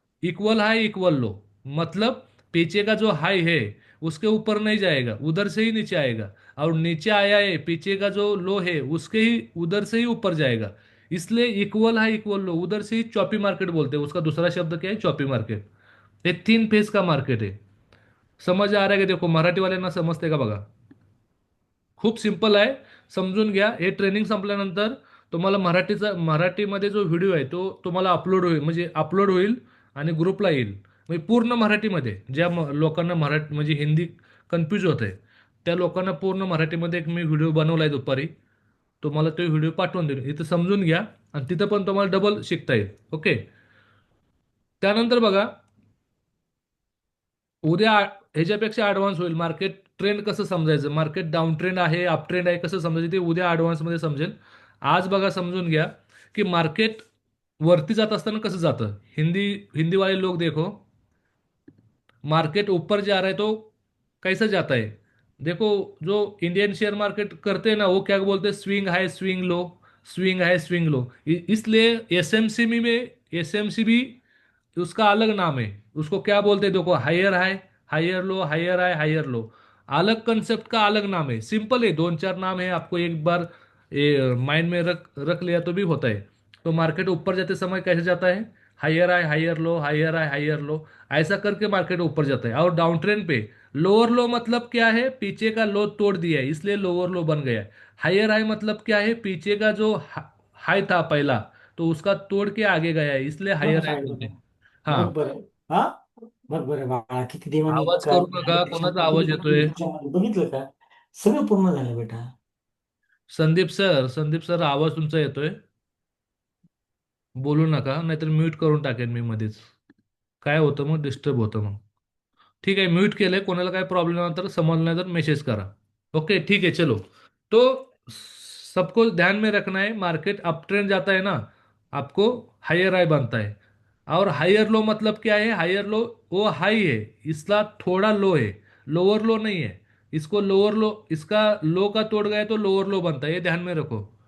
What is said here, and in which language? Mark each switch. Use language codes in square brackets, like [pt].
[hi] Equal high equal लो, मतलब पीछे का जो हाई है उसके ऊपर नहीं जाएगा, उधर से ही नीचे आएगा। और नीचे आया है, पीछे का जो लो है उसके ही उधर से ही ऊपर जाएगा। इसलिए इक्वल हाई इक्वल लो, उधर से ही चॉपी मार्केट बोलते हैं। उसका दूसरा शब्द क्या है, चॉपी मार्केट। ये तीन फेज का मार्केट है। समझ आ रहा है कि देखो [mr] मराठी वाल्यांना समजते का बघा, खूप सिंपल आहे, समजून घ्या. हे ट्रेनिंग संपल्यानंतर तुम्हाला मराठीमध्ये जो व्हिडिओ आहे तो तुम्हाला अपलोड होईल, म्हणजे अपलोड होईल आणि ग्रुपला येईल. म्हणजे पूर्ण मराठीमध्ये, ज्या लोकांना मराठी म्हणजे हिंदी कन्फ्यूज होत आहे, त्या लोकांना पूर्ण मराठीमध्ये एक मी व्हिडिओ बनवलाय दुपारी. तुम्हाला तो व्हिडिओ पाठवून देईल, इथं समजून घ्या. आणि तिथं पण तुम्हाला डबल शिकता येईल. ओके. त्यानंतर बघा, उद्या ह्याच्यापेक्षा ऍडव्हान्स होईल. मार्केट ट्रेंड कसं समजायचं, मार्केट डाऊन ट्रेंड आहे, अप ट्रेंड आहे, कसं समजायचं ते उद्या ॲडव्हान्समध्ये समजेल. आज बघा समजून घ्या की मार्केट वरती जात असताना कसं जातं. [hi] हिंदी वाले लोग देखो, मार्केट ऊपर जा रहा है तो कैसा जाता है, देखो, जो इंडियन शेयर मार्केट करते हैं ना, वो क्या बोलते हैं, swing high swing low, swing high swing low. इसलिए एसएमसीबी में, एसएमसीबी उसका अलग नाम है। उसको क्या बोलते हैं देखो, higher high, higher low, higher high, higher low. अलग कंसेप्ट का अलग नाम है, सिंपल है, दो चार नाम है, आपको एक बार माइंड में रख रख लिया तो भी होता है। तो मार्केट ऊपर जाते समय कैसे जाता है, higher high higher low, higher high higher low, ऐसा करके मार्केट ऊपर जाता है। और डाउन ट्रेंड पे लोअर लो मतलब क्या है, पीछे का लो तोड़ दिया है इसलिए लोअर लो बन गया है। हायर हाई मतलब क्या है, पीछे का जो हाई था पहला, तो उसका तोड़ के आगे गया है, इसलिए [mr] बरं का [en] higher high [mr] सांगितलं [hi] बोलते [mr] का? [hi] हैं. [mr] बघ हाँ. बरं. हा. बघ बरं बाळा, किती देवानी आवाज काय करू नका, कोणाचा आवाज येतोय. बघितलं का? सगळं पूर्ण झालं बेटा. संदीप सर आवाज तुमचा येतोय. बोलू नका, नाहीतर म्यूट करून टाकेन मी मध्येच. काय होतं मग, डिस्टर्ब होतं मग. [hi] ठीक है, [mr] म्यूट केलंय. कोणाला काय प्रॉब्लेम आला तर समजलं नाही तर मेसेज करा. [hi] ओके, ठीक है, चलो. तो सबको ध्यान में रखना है, मार्केट अप ट्रेंड जाता है ना, आपको हायर हाई बनता है। और हायर लो मतलब क्या है, हायर लो वो हाई है, इसका थोड़ा लो है, लोअर लो नहीं है। इसको लोअर लो, इसका लो का तोड़ गया तो लोअर लो बनता है, ये ध्यान में रखो.